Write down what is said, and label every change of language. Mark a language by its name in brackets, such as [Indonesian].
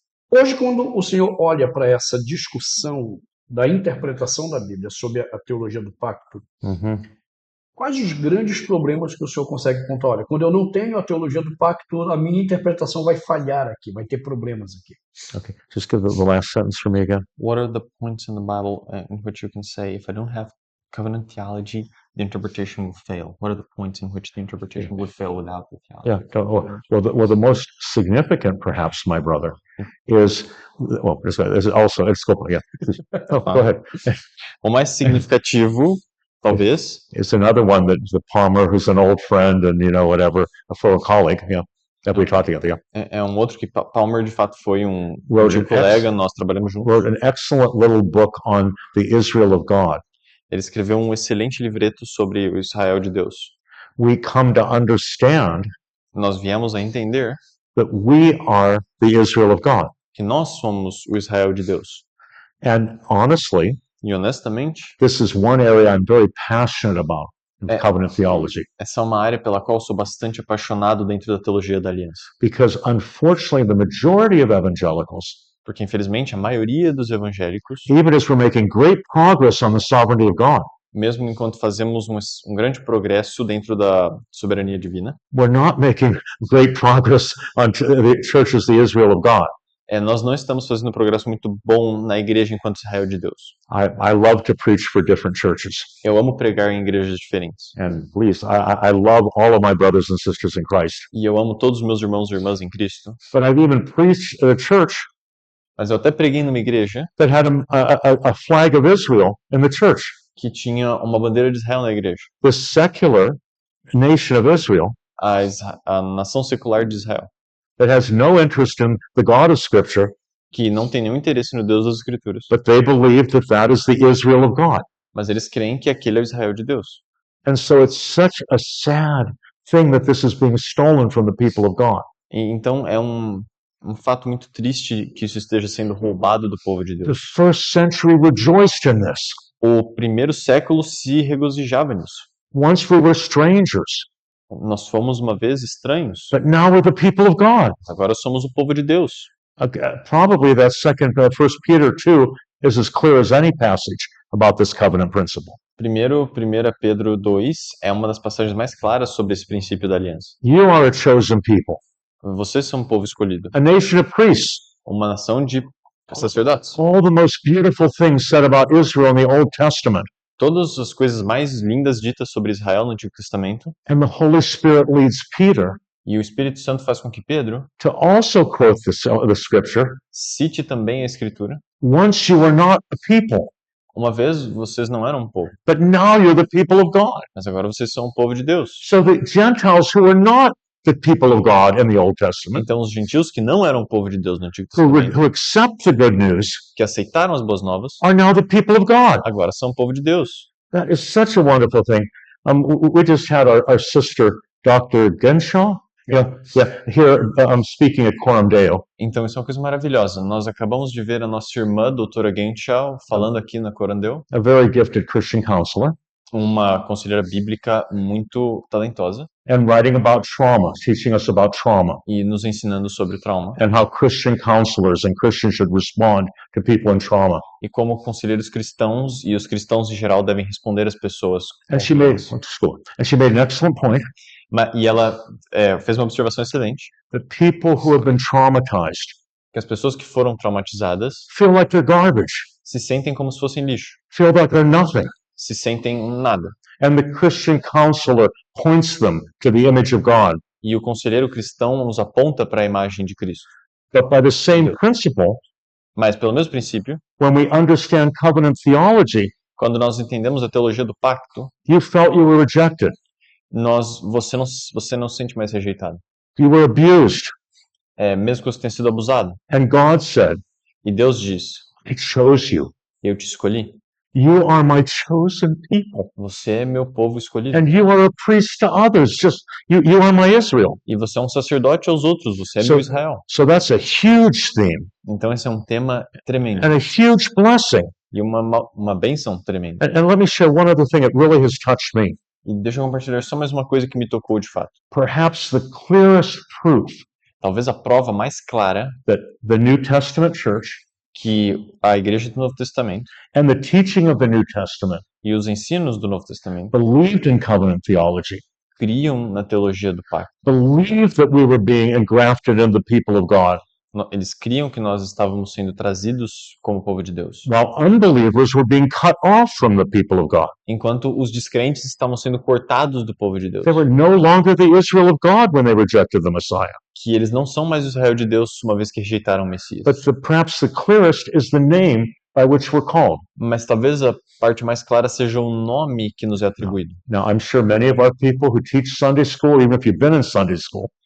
[Portuguese] Hoje, quando o senhor olha para essa discussão da interpretação da Bíblia sobre a teologia do pacto, Quais os grandes problemas que o senhor consegue contar? Olha, quando eu não tenho a teologia do pacto, a minha interpretação vai falhar aqui, vai ter problemas aqui. [English] Okay, just give the last sentence for me again. What are the points in the Bible in which you can say, if I don't have covenant theology, the interpretation will fail? What are the points in which the interpretation would fail without the theology? Well, the most significant, perhaps, my brother, is there's also go ahead. [Portuguese] O mais significativo, talvez, [English] It's another one that the Palmer, who's an old friend and whatever, a former colleague, that we taught together. [Portuguese] é outro que Palmer de fato foi um colega, nós trabalhamos juntos. [English] Wrote an excellent little book on the Israel of God. [Portuguese] Ele escreveu um excelente livreto sobre o Israel de Deus. [English] We come to understand [Portuguese] Nós viemos a entender [English] that we are the Israel of God. [Portuguese] que nós somos o Israel de Deus. [English] And honestly, [Portuguese] E honestamente, [English] this is one area I'm very passionate about in covenant theology. [Portuguese] Essa é uma área pela qual sou bastante apaixonado dentro da teologia da aliança. [English] Because unfortunately, the majority of evangelicals, [Portuguese] porque infelizmente a maioria dos evangélicos, [English] even as we're making great progress on the sovereignty of God, [Portuguese] mesmo enquanto fazemos um grande progresso dentro da soberania divina, [English] we're not making great progress on the church as the Israel of God. [Portuguese] Nós não estamos fazendo um progresso muito bom na igreja enquanto Israel de Deus. [English] I love to preach for different churches. [Portuguese] Eu amo pregar em igrejas diferentes. [English] And please, I love all of my brothers and sisters in Christ. [Portuguese] E eu amo todos os meus irmãos e irmãs em Cristo. [English] But I've even preached at a church [Portuguese] Mas eu até preguei numa igreja [English] that had a flag of Israel in the church. [Portuguese] Que tinha uma bandeira de Israel na igreja. [English] The secular nation of Israel, [Portuguese] a nação secular de Israel, [English] that has no interest in the God of Scripture, [Portuguese] que não tem nenhum interesse no Deus das Escrituras. [English] But they believe that is the Israel of God. [Portuguese] Mas eles creem que aquele é o Israel de Deus. [English] And so it's such a sad thing that this is being stolen from the people of God. [Portuguese] E então é um fato muito triste que isso esteja sendo roubado do povo de Deus. [English] The first century rejoiced in this. [Portuguese] O primeiro século se regozijava nisso. [English] Once we were strangers. [Portuguese] Nós fomos uma vez estranhos. [English] But now we're the people of God. [Portuguese] Agora somos o povo de Deus. [English] Probably that First Peter 2 is as clear as any passage about this covenant principle. [Portuguese] Primeiro, 1 Pedro 2 é uma das passagens mais claras sobre esse princípio da aliança. [English] You are a chosen people. [Portuguese] Vocês são um povo escolhido. [English] A nation of priests. [Portuguese] Uma nação de sacerdotes. [English] All the most beautiful things said about Israel in the Old Testament. [Portuguese] Todas as coisas mais lindas ditas sobre Israel no Antigo Testamento. [English] And the Holy Spirit leads Peter. [Portuguese] E o Espírito Santo faz com que Pedro [English] to also quote the scripture. [Portuguese] Cite também a Escritura. [English] Once you were not a people. [Portuguese] Uma vez vocês não eram um povo. [English] But now you're the people of God. [Portuguese] Mas agora vocês são o povo de Deus. [English] So the Gentiles who are not the people of God in the Old Testament. [Portuguese] Então os gentios que não eram o povo de Deus no Antigo Testamento, [English] who accept the good news, [Portuguese] que aceitaram as boas novas, [English] are now the people of God. [Portuguese] Agora são o povo de Deus. [English] That is such a wonderful thing. We just had our sister Dr. Genshaw. Here I'm speaking at Coram Deo. [Portuguese] Então isso é uma coisa maravilhosa. Nós acabamos de ver a nossa irmã, doutora Genshaw, falando aqui na Coram Deo. [English] A very gifted Christian counselor. [Portuguese] Uma conselheira bíblica muito talentosa. [English] And writing about trauma, teaching us about trauma. [Portuguese] E nos ensinando sobre trauma. [English] And how Christian counselors and Christians should respond to people in trauma. [Portuguese] E como conselheiros cristãos e os cristãos em geral devem responder às pessoas. [English] And she made an excellent point. [Portuguese] E ela fez uma observação excelente. [English] That people who have been traumatized, [Portuguese] que as pessoas que foram traumatizadas, [English] feel like they're garbage. [Portuguese] Se sentem como se fossem lixo. [English] Feel like they're nothing. [Portuguese] Se sentem nada. [English] And the Christian counselor points them to the image of God. [Portuguese] E o conselheiro cristão nos aponta para a imagem de Cristo. [English] But by the same principle, [Portuguese] mas pelo mesmo princípio, [English] when we understand covenant theology, [Portuguese] quando nós entendemos a teologia do pacto, [English] you felt you were rejected. [Portuguese] Você não se sente mais rejeitado. [English] You were abused. [Portuguese] Mesmo que você tenha sido abusado. [English] And God said, [Portuguese] e Deus diz, [English] I chose you. [Portuguese] Eu te escolhi. [English] You are my chosen people. [Portuguese] Você é meu povo escolhido. [English] And you are a priest to others. Just you are my Israel. [Portuguese] E você é um sacerdote aos outros. Você é meu Israel. [English] So that's a huge theme. [Portuguese] Então esse é um tema tremendo. [English] And a huge blessing. [Portuguese] E uma bênção tremenda. [English] And let me share one other thing that really has touched me. [Portuguese] E deixa eu compartilhar só mais uma coisa que me tocou de fato. [English] Perhaps the clearest proof. [Portuguese] Talvez a prova mais clara. [English] That the New Testament church. [Portuguese] Que a igreja do Novo Testamento [English] and the teaching of the New Testament [Portuguese] E os ensinos do Novo Testamento [English] believed in covenant theology, [Portuguese] criam na teologia do pacto. [English] believed that we were being engrafted into the people of God, [Portuguese] Eles criam que nós estávamos sendo trazidos como povo de Deus, [English] while unbelievers were being cut off from the people of God. [Portuguese] enquanto os descrentes estavam sendo cortados do povo de Deus. [English] They were no longer the Israel of God when they rejected the Messiah. [Portuguese] Que eles não são mais o Israel de Deus uma vez que rejeitaram o Messias. [English] But perhaps the clearest is the name by which we're called. [Portuguese] Mas talvez a parte mais clara seja o nome que nos é atribuído. [English] Now, I'm sure many of our people who teach Sunday school, even if you've been in Sunday school,